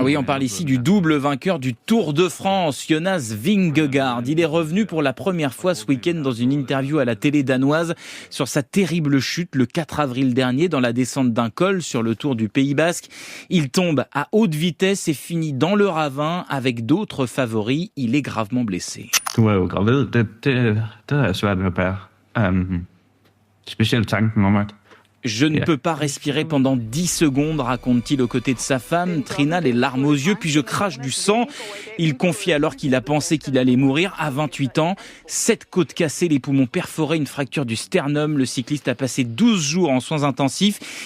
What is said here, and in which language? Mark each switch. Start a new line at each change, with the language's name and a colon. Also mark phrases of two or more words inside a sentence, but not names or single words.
French: Oui, on parle ici du double vainqueur du Tour de France, Jonas Vingegaard. Il est revenu pour la première fois ce week-end dans une interview à la télé danoise sur sa terrible chute le 4 avril dernier dans la descente d'un col sur le Tour du Pays Basque. Il tombe à haute vitesse et finit dans le ravin avec d'autres favoris. Il est gravement blessé.
Danish: Du var jo gravid. Det havde jeg svært ved at bære. Specielt tanken om, at
French: Je ne peux pas respirer pendant 10 secondes, raconte-t-il aux côtés de sa femme, Trina, les larmes aux yeux, puis je crache du sang. Il confie alors qu'il a pensé qu'il allait mourir à 28 ans. 7 côtes cassées, les poumons perforés, une fracture du sternum. Le cycliste a passé 12 jours en soins intensifs.